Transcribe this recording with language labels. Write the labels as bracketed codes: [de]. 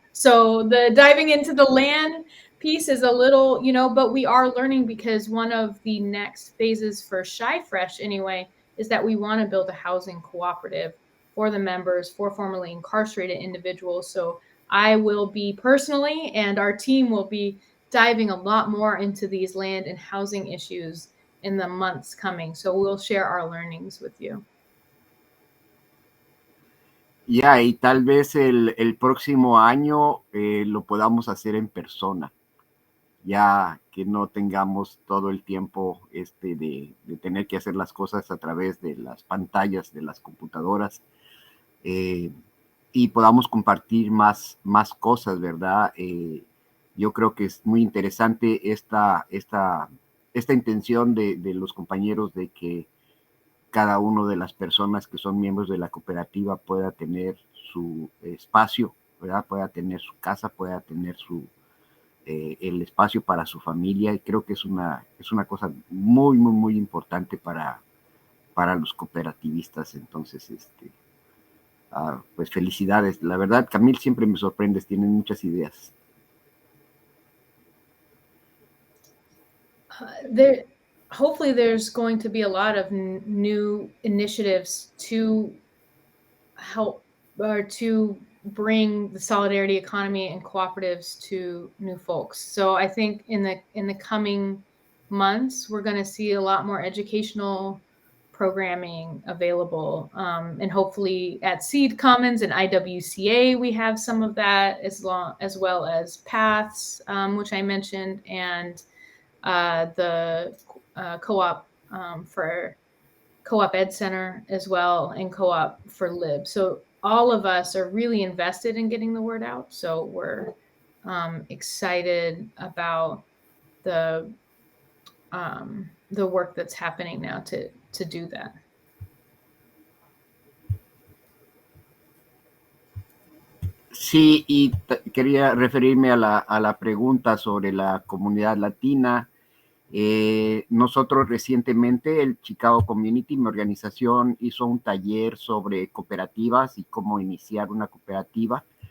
[en] So the diving into the land piece is a little, but we are learning, because one of the next phases for ChiFresh anyway is that we want to build a housing cooperative for the members, for formerly incarcerated individuals. So I will be personally, and our team will be diving a lot more into these land and housing issues in the months coming. So we'll share our learnings with you. [es] Ya, y tal vez el próximo año lo podamos hacer en persona, ya que no tengamos todo el tiempo de tener que hacer las cosas a través de las pantallas de las computadoras, y podamos compartir más cosas, ¿verdad? Yo creo que es muy interesante esta intención de los compañeros de que cada una de las personas que son miembros de la cooperativa pueda tener su espacio, ¿verdad? Pueda tener su casa, pueda tener el espacio para su familia, y creo que es una cosa muy, muy, muy importante para los cooperativistas. Entonces, pues felicidades. La verdad, Camil, siempre me sorprendes, tienen muchas ideas. [en] Hopefully there's going to be a lot of new initiatives to help or to bring the solidarity economy and cooperatives to new folks. So I think in the coming months, we're going to see a lot more educational programming available, and hopefully at Seed Commons and IWCA we have some of that, as well as Paths, which I mentioned, and the co-op for Co-op Ed Center as well, and Co-op for Lib. So all of us are really invested in getting the word out. So we're excited about the work that's happening now to do that. [es] Sí, y quería referirme a la pregunta sobre la comunidad latina. Nosotros recientemente, el Chicago Community, mi organización, hizo un taller sobre cooperativas y cómo iniciar una cooperativa.